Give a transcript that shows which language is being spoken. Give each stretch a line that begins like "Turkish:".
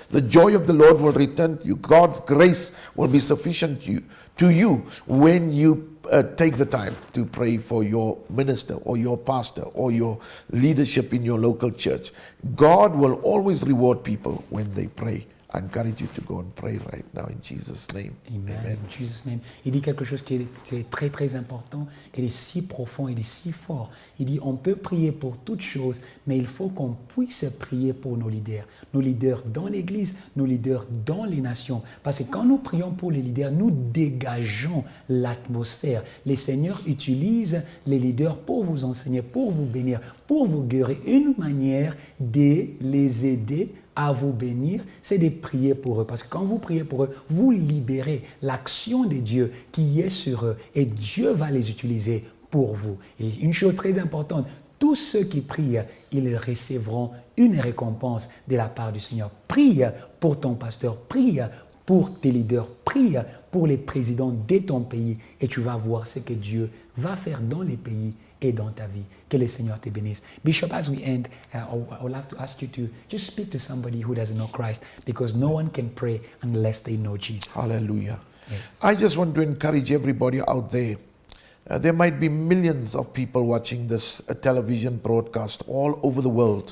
English: The joy of the Lord will return to you. God's grace will be sufficient to you when you take the time to pray for your minister or your pastor or your leadership in your local church. God will always reward people when they pray. I encourage you to go and pray right now in Jesus' name. Amen. Amen. In Jesus' name.
French: Il dit quelque chose qui est très très important et est si profond, et est si fort. Il dit on peut prier pour toutes choses, mais il faut qu'on puisse prier pour nos leaders dans l'église, nos leaders dans les nations. Parce que quand nous prions pour les leaders, nous dégageons l'atmosphère. Le Seigneur utilise les leaders pour vous enseigner, pour vous bénir, pour vous guérir. Une manière de les aider à vous bénir, c'est de prier pour eux. Parce que quand vous priez pour eux, vous libérez l'action de Dieu qui est sur eux. Et Dieu va les utiliser pour vous. Et une chose très importante, tous ceux qui prient, ils recevront une récompense de la part du Seigneur. Prie pour ton pasteur, prie pour tes leaders, prie pour les présidents de ton pays et tu vas voir ce que Dieu va faire dans les pays et dans ta vie. Que le Seigneur te bénisse.
English: Bishop, as we end, I would love to ask you to just speak to somebody who doesn't know Christ, because no one can pray unless they know Jesus. Hallelujah. Yes. I just want to encourage everybody out there. There might be millions of people watching this television broadcast all over the world.